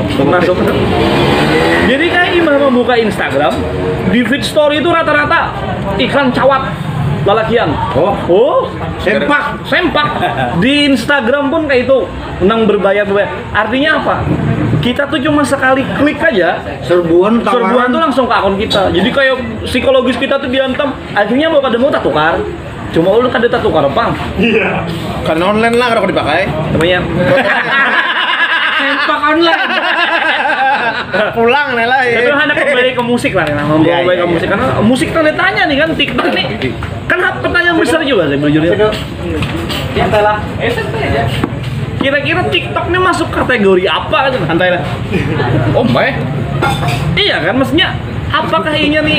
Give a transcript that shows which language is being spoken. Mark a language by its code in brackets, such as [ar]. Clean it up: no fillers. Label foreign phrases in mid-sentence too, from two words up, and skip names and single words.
[bjn] Jadi kayak imam membuka Instagram, di [en] feed story [bjn] itu rata-rata iklan cawat lalakian. Oh, sempak. Di Instagram pun kayak itu, nang berbayar. Artinya apa? Kita tuh cuma sekali klik aja, serbuan tuh langsung ke akun kita. Jadi kayak psikologis kita tuh diantam. Akhirnya mau tak tukar. Cuma ulun kada tak tukar, Pang. Iya. Kan online lah kalau dipakai. Namanya sempak online. Pulang nih lah. Tapi hendak kembali ke musik lah, membawa ke musik karena musik tanya nih kan TikTok nih. Kan pertanyaan besar juga saya jujurnya. Santai lah. Santai aja. Kira-kira TikTok ini masuk kategori apa kan? Santai lah. [en] Oh, my. [bjn] Iya kan, maksudnya apakah ini nih